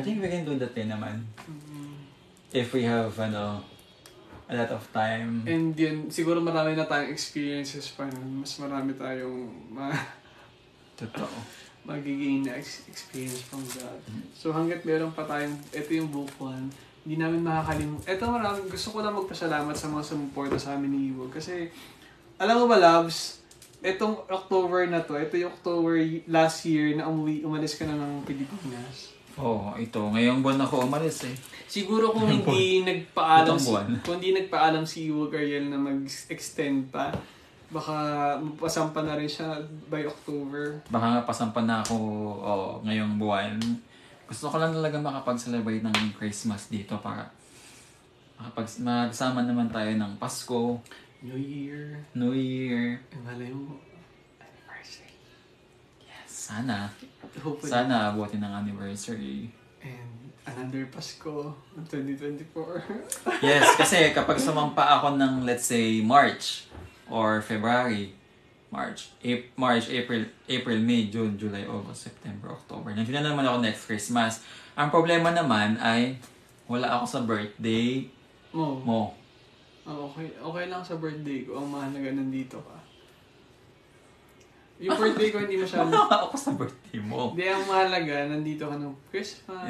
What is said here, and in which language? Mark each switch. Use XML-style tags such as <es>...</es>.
<en>I think we can do that</en> <tl>din naman.</tl> <en>If we have, a lot of time.</en> <tl>And yun, siguro marami na tayong experiences pa nun. Mas marami tayong Totoo. magiging na experience from that. So hanggat meron pa tayong, ito yung book 1, hindi namin makakalimutan. Ito gusto ko lang magpasalamat sa mga sumuporta sa amin ni Iwog. Kasi, alam mo ba, Labs, itong October na to, ito yung October last year na umalis ka na ng Pilipinas. Ito. Ngayong buwan ako umalis eh. Siguro kung hindi nagpaalam Itong buwan. kung hindi nagpaalam si Iwo Ariel na mag-extend pa, baka mapasampa na rin siya by October. Baka nga pasampan na ako ngayong buwan. Gusto ko lang talaga makapag-celebrate ng Christmas dito para magsama naman tayo ng Pasko,</tl> <en>New Year. New Year.</en> <tl>Malay mo, anniversary.</tl> <en>Yes, sana. Hopefully.</en> <tl>Sana abutin ng anniversary.</tl> <en>And another Pasko ng 2024. Yes,</en> <tl>kasi kapag sumampa ako ng</tl> <en>let's say March or February, March, April, May, June, July, August, September, October.</en> <tl>Nandiyan na naman ako next Christmas. Ang problema naman ay wala ako sa birthday mo. Okay lang sa birthday ko. Ang mahalaga nandito ka. Yung birthday ko hindi masyado. Wala ako sa birthday mo. Hindi, ang mahalaga, nandito ka ng Christmas,</tl>